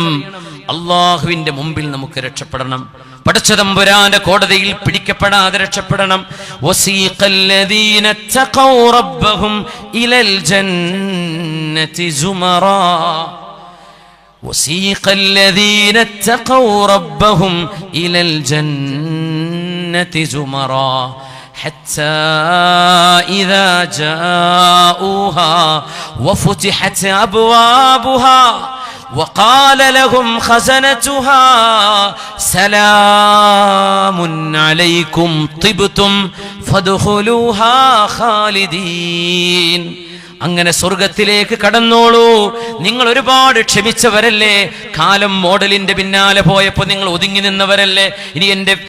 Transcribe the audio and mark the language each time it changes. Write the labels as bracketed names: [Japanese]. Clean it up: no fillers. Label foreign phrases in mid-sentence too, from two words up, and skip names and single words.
[Malayalam] അള്ളാഹുവിന്റെ മുമ്പിൽ നമുക്ക് രക്ഷപ്പെടണം. പടച്ചതമ്പുരാന്റെ കോടതിയിൽ പിടിക്കപ്പെടാതെ രക്ഷപ്പെടണം. [Arabic] وسيق الذين اتقوا ربهم إلى الجنة زمرا وسيق الذين اتقوا ربهم إلى الجنة زمرا حتى إذا جاءوها وفتحت أبوابها وقال لهم خزنتها سلام عليكم طبتم فادخلوها خالدين. [Malayalam] അങ്ങനെ സ്വർഗത്തിലേക്ക് കടന്നോളൂ. നിങ്ങൾ ഒരുപാട് ക്ഷമിച്ചവരല്ലേ? കാലം മോഡലിന്റെ പിന്നാലെ പോയപ്പോ നിങ്ങൾ ഒതുങ്ങി നിന്നവരല്ലേ? ഇനി എന്റെ